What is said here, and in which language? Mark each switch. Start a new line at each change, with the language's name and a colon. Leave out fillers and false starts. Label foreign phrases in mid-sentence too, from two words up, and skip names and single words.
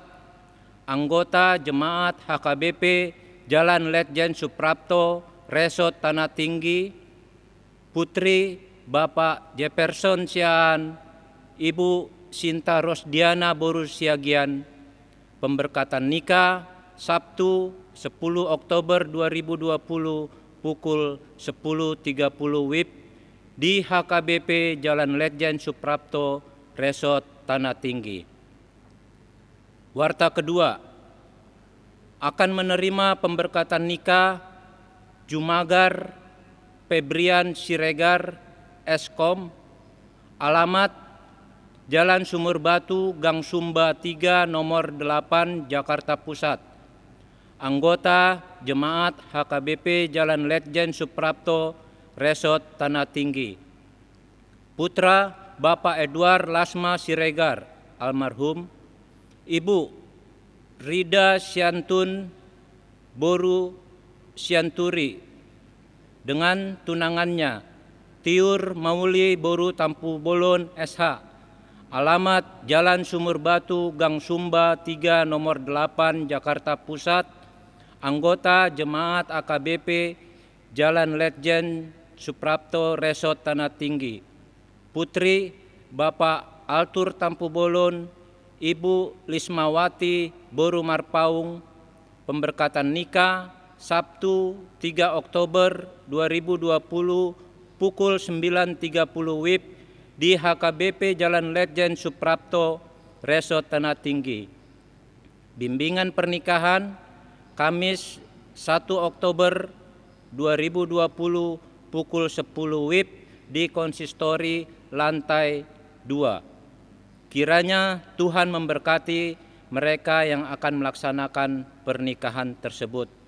Indonesian: Anggota Jemaat HKBP Jalan Letjen Suprapto, Resort Tanah Tinggi, putri Bapak Jefferson Siaan, Ibu Sinta Rosdiana Borusiagian, pemberkatan nikah Sabtu 10 Oktober 2020 pukul 10.30 WIB di HKBP Jalan Letjen Suprapto, Resort Tanah Tinggi. Warta kedua, akan menerima pemberkatan nikah Jumagar Febrian Siregar Eskom, alamat Jalan Sumur Batu, Gang Sumba 3, nomor 8, Jakarta Pusat. Anggota Jemaat HKBP Jalan Letjen Suprapto, Resort Tanah Tinggi. Putra Bapak Edward Lasma Siregar, almarhum. Ibu Rida Siantun Boru Sianturi dengan tunangannya Tiur Mauli Boru Tampu Bolon SH. Alamat Jalan Sumur Batu, Gang Sumba 3, nomor 8, Jakarta Pusat. Anggota Jemaat AKBP Jalan Letjen Suprapto, Resort Tanah Tinggi. Putri Bapak Altur Tampu Bolon, Ibu Lismawati Boru Marpaung, pemberkatan nikah Sabtu 3 Oktober 2020 pukul 9.30 WIB di HKBP Jalan Letjen Suprapto, Resort Tanah Tinggi. Bimbingan pernikahan Kamis 1 Oktober 2020 pukul 10 WIB di konsistori lantai 2. Kiranya Tuhan memberkati mereka yang akan melaksanakan pernikahan tersebut.